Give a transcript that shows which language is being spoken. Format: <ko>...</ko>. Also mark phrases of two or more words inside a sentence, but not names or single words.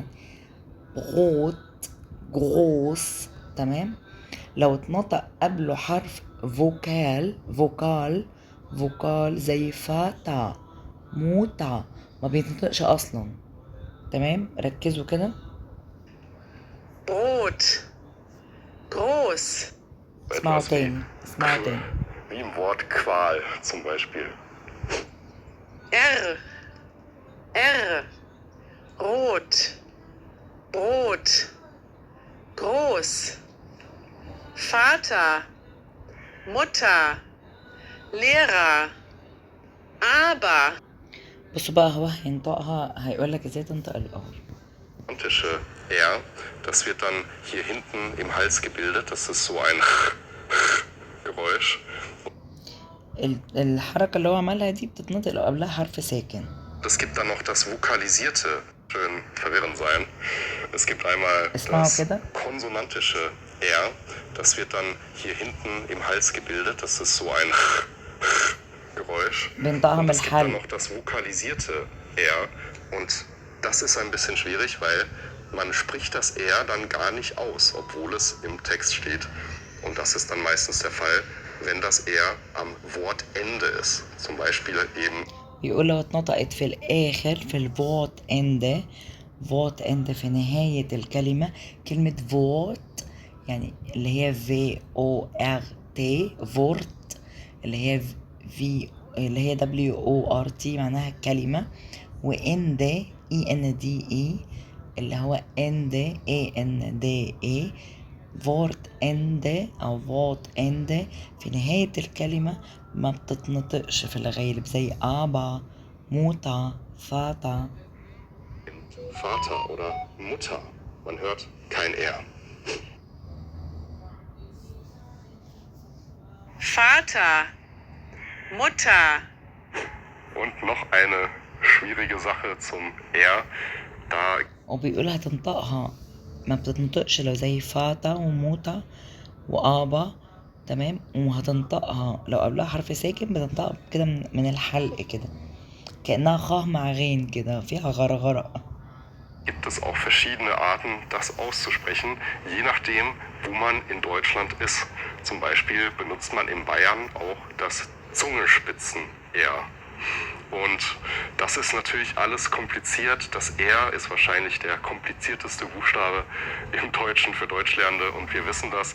<de>gut groß, تمام.</de> <ar>لو اتنطق قبله حرف فوكال زي</ar> <de>Vater Mutter</de> <ar>ما بيتنطقش اصلا. تمام، ركزوا كده.</ar> <de>Brot, groß,</de> <ar>اسمعوا</ar> <de>Etwas</de> <ar>تاني اسمعوا تاني.</ar> <de>wie im Wort Qual zum Beispiel. R, R, Rot, Brot, groß, Vater, Mutter, Lehrer, aber,</de> <ar>بصوا بقى هو هينطقها، هيقولك ازاي تنطق الار.</ar> <de>Konsonantische R, das wird dann hier hinten im Hals gebildet. Das ist so ein Geräusch.</de> <ar>الحركة اللي هو عملها دي بتتنطق لو قبلها حرف ساكن.</ar> <de>Es gibt dann noch das Vokalisierte, schön verwirrend sein. Es gibt einmal</de> <ar>اسمعوا</ar> <de>das</de> <ar>كده.</ar> <de>konsonantische R, das wird dann hier hinten im Hals gebildet. Das ist so ein Geräusch.</de> <ar>بينطقها</ar> <de>Und</de> <ar>من</ar> <de>es gibt dann</de> <ar>الحلق.</ar> <de>noch das vokalisierte R und das ist ein bisschen schwierig, weil man spricht das R dann gar nicht aus, obwohl es im Text steht. Und das ist dann meistens der Fall, wenn das R am Wortende ist. Zum Beispiel eben</de> <ar>بيقول لو اتنطقت في الآخر في</ar> <de>Wort Ende</de> <ar>في نهاية الكلمة كلمة فوت، يعني اللي هي في او ار تي فورت، اللي هي في اللي هي دبليو او ار تي معناها كلمة، واند اي ان دي اي اللي هو اند اي ان دي اي</ar> <de>Wort Ende</de> <ar>او</ar> <de>Wort Ende</de> <ar>في نهاية الكلمة ما بتتنطقش في الغالب زي</ar> <de>Opa Mutter Vater. Vater oder Mutter. Man hört kein R. Vater, Mutter, Und noch eine schwierige Sache zum R. Da</de> <ar>وبيقولها تنطقها ما بتتنطقش لو زي فاتا وموتا وابا، تمام. وهتنطقها لو قبلها حرف ساكن بتنطق كده من الحلق كده كأنها خاه مع غين كده فيها غرغرة.</ar> <de>gibt es auch verschiedene Arten, das auszusprechen, je nachdem, wo man in Deutschland ist. Zum Beispiel benutzt man in Bayern auch das Zungenspitzen-R. Und das ist natürlich alles kompliziert. Das R ist wahrscheinlich der komplizierteste Buchstabe im Deutschen für Deutschlernende und wir wissen das.</de>